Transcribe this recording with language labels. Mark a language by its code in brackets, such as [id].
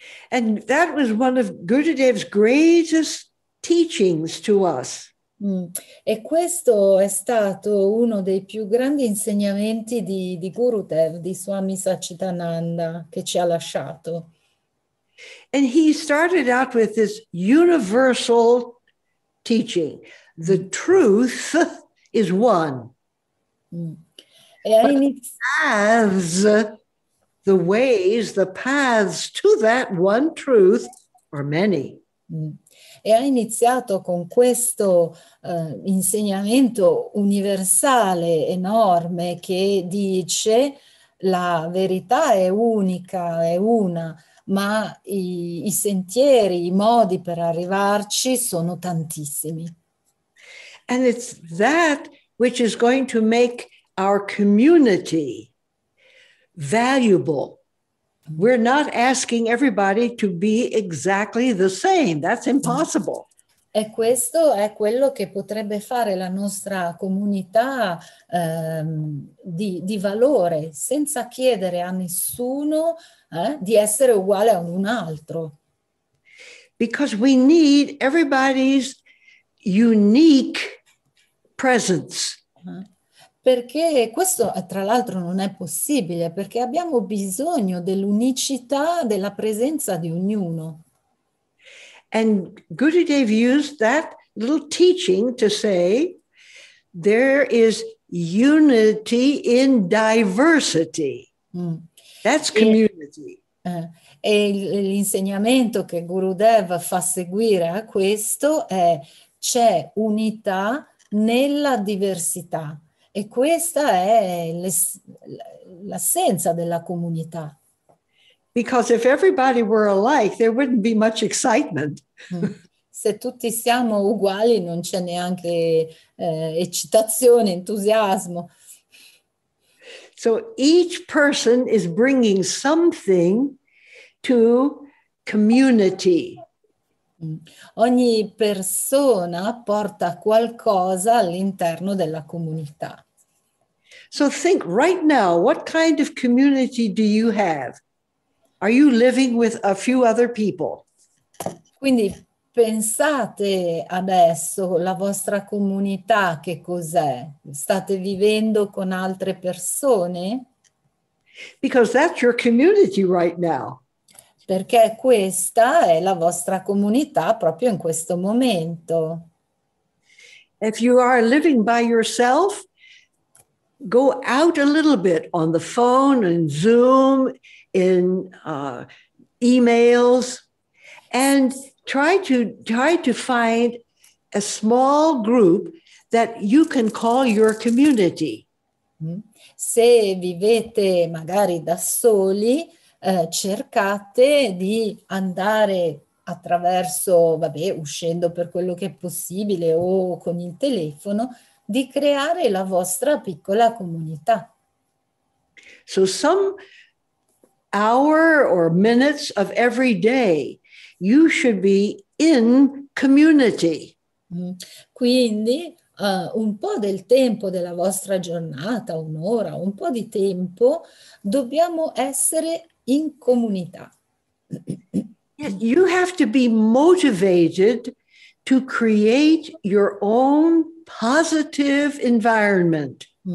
[en] And that was one of Gurudev's greatest teachings to us. [it] E questo è stato uno dei più grandi insegnamenti di Gurudev, di Swami Satchidananda, che ci ha lasciato. [en] And he started out with this universal teaching. The truth is one. [it] E ha [en] But [it] iniziato... [en] the ways, the paths to that one truth are many. [it] E ha iniziato con questo insegnamento universale, enorme, che dice la verità è unica, è una, ma i sentieri, i modi per arrivarci sono tantissimi. [en] And it's that which is going to make our community valuable. We're not asking everybody to be exactly the same. That's impossible. [it] E questo è quello che potrebbe fare la nostra comunità di valore, senza chiedere a nessuno di essere uguale a un altro. [en] Because we need everybody's unique presence. [it] Perché questo, tra l'altro, non è possibile, perché abbiamo bisogno dell'unicità della presenza di ognuno. [en] And Gurudev used that little teaching to say, there is unity in diversity. That's community. [it] E l'insegnamento che Gurudev fa seguire a questo è: c'è unità nella diversità. E questa è l'assenza della comunità. [en] Because if everybody were alike, there wouldn't be much excitement. [it] Se tutti siamo uguali non c'è neanche eccitazione, entusiasmo. [en] So each person is bringing something to community. [it] Ogni persona porta qualcosa all'interno della comunità. [en] So think right now, what kind of community do you have? Are you living with a few other people? [it] Quindi pensate adesso, la vostra comunità che cos'è? State vivendo con altre persone? [en] Because that's your community right now. [it] Perché questa è la vostra comunità proprio in questo momento. [en] If you are living by yourself, go out a little bit on the phone and Zoom, in emails, and try to find a small group that you can call your community. [it] Se vivete magari da soli, cercate di andare attraverso, uscendo per quello che è possibile o con il telefono, di creare la vostra piccola comunità. [en] So some hour or minutes of every day, you should be in community. [it] Quindi un po' del tempo della vostra giornata, un'ora, un po' di tempo, dobbiamo essere in comunità. [en] You have to be motivated to create your own positive environment.